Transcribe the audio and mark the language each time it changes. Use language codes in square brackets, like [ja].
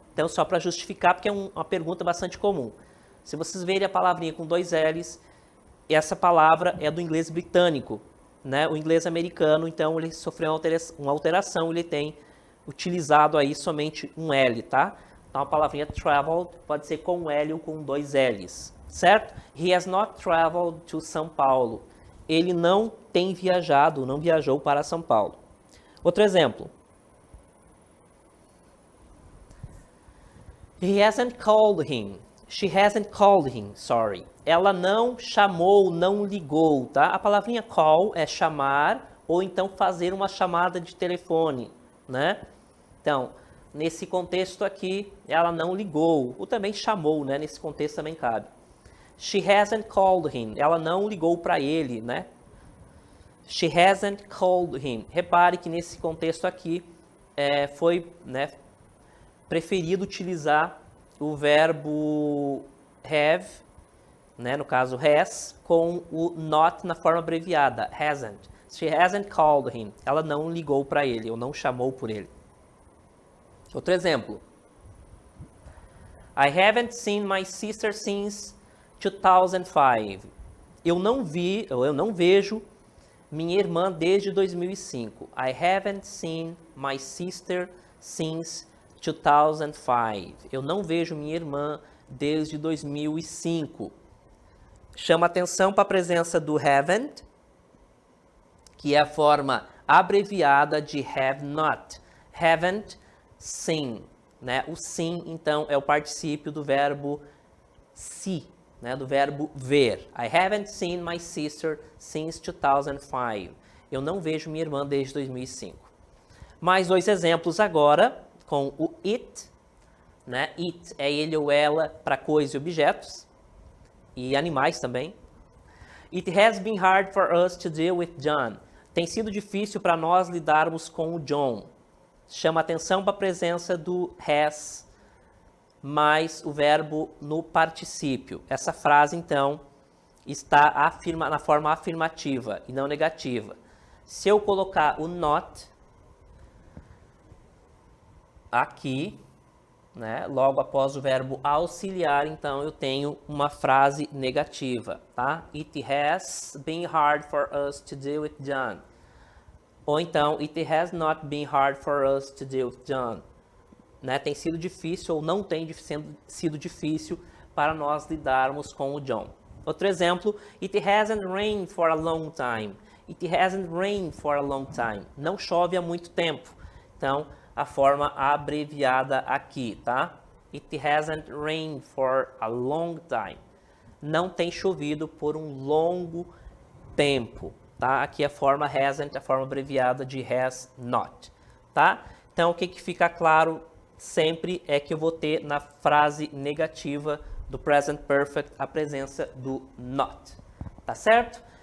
[pt] Então só para justificar, porque é uma pergunta bastante comum. Se vocês verem a palavrinha com dois L's, essa palavra é do inglês britânico, né? O inglês americano, então, ele sofreu uma alteração, ele tem utilizado aí somente um L, tá? Então, a palavrinha traveled pode ser com um L ou com dois L's, certo? [en] He has not traveled to São Paulo. [pt] Ele não tem viajado, não viajou para São Paulo. Outro exemplo. [en] He hasn't called him. She hasn't called him, sorry. [pt] Ela não chamou, não ligou, tá? A palavrinha call é chamar ou então fazer uma chamada de telefone, né? Então, nesse contexto aqui, ela não ligou, ou também chamou, né? Nesse contexto também cabe. [en] She hasn't called him. [pt] Ela não ligou para ele, né? [en] She hasn't called him. [pt] Repare que nesse contexto aqui foi, né, preferido utilizar o verbo have, né, no caso has, com o not na forma abreviada, hasn't. [en] She hasn't called him. [pt] Ela não ligou para ele, ou não chamou por ele. Outro exemplo. [en] I haven't seen my sister since 2005. [pt] Eu não vejo minha irmã desde 2005. [en] I haven't seen my sister since 2005. [pt] Eu não vejo minha irmã desde 2005. Chama atenção para a presença do haven't, que é a forma abreviada de have not. Haven't seen, né? O seen, então, é o particípio do verbo see, né? Do verbo ver. [en] I haven't seen my sister since 2005. [pt] Eu não vejo minha irmã desde 2005. Mais 2 exemplos agora com o it, né? It é ele ou ela para coisas e objetos e animais também. [en] It has been hard for us to deal with John. [pt] Tem sido difícil para nós lidarmos com o John. Chama atenção para a presença do has mais o verbo no particípio. Essa frase, então, está na forma afirmativa e não negativa. Se eu colocar o not aqui, né, logo após o verbo auxiliar, então eu tenho uma frase negativa, tá? [en] It has been hard for us to deal with John. Ou então, it has not been hard for us to deal with John. [pt] Né? Tem sido difícil ou não tem sido difícil para nós lidarmos com o John. Outro exemplo, [en] it hasn't rained for a long time. It hasn't rained for a long time. [pt] Não chove há muito tempo. Então, a forma abreviada aqui, tá? [en] It hasn't rained for a long time. [pt] Não tem chovido por um longo tempo, tá? Aqui a forma hasn't, a forma abreviada de has not, tá? Então, o que fica claro sempre é que eu vou ter na frase negativa do present perfect a presença do not, tá certo?